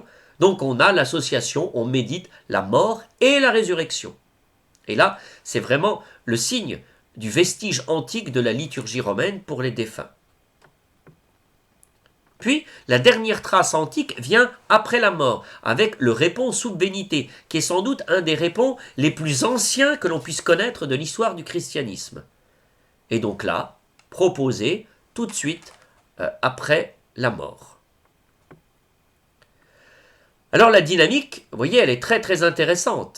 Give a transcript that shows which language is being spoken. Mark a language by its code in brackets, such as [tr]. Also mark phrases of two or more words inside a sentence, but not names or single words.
[fr] Donc on a l'association, on médite la mort et la résurrection. Et là, c'est vraiment le signe du vestige antique de la liturgie romaine pour les défunts. Puis, la dernière trace antique vient après la mort, avec le répons sub venite, qui est sans doute un des répons les plus anciens que l'on puisse connaître de l'histoire du christianisme. Et donc là, proposé tout de suite après la mort. Alors la dynamique, vous voyez, elle est très très intéressante.